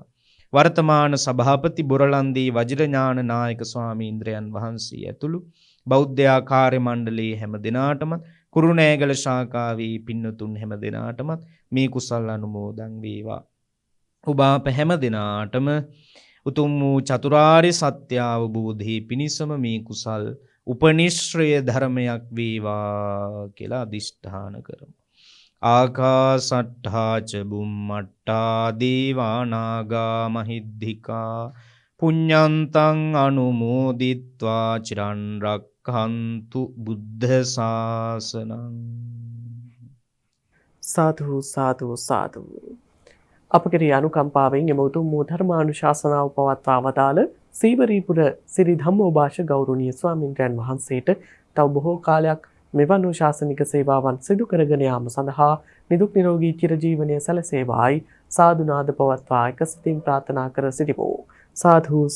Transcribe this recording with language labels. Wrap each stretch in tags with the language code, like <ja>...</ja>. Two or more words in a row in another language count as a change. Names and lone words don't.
<si>වර්තමාන සභාපති බොරලන්දී වජිරඥාන නායක ස්වාමීන්ද්‍රයන් වහන්සේ ඇතුළු බෞද්ධ කාර්ය මණ්ඩලයේ හැම දිනාටමත් කුරුණෑගල ශාඛාවේ පින්නතුන් හැම දිනාටමත් මේ කුසල් අනුමෝදන් වේවා. ඔබ අප හැම දිනාටම උතුම් වූ චතුරාර්ය සත්‍ය අවබෝධයේ පිණිසම මේ කුසල් උපනිශ්‍රය ධර්මයක් වේවා කියලා අදිෂ්ඨාන කරමු.</si> <pi>ආකාසට්ඨා ච බුම්මට්ඨා දේවා නාග මහිද්దికා පුඤ්ඤන්තං අනුමෝදිත්වා චිරන් රක්ඛන්තු බුද්ධ ශාසනං.</pi> <si>සාදු සාදු සාදු. අපගේ අනුකම්පාවෙන් එම උතුම් වූ ධර්මානුශාසනාව පවත්වා වදාළ සීවරීපුර සිරි ධම්මෝභාෂ ගෞරවනීය ස්වාමින්ද්‍රයන් වහන්සේට තව බොහෝ කාලයක් මෙවන් වූ ශාසනික සේවාවන් සිදු කරගෙන යාම සඳහා නිදුක් නිරෝගී චිරජීවනයේ සැලසේවායි සාදු නාද පවත්වා එකසිතින් ප්‍රාර්ථනා කර සිටිමු.</si>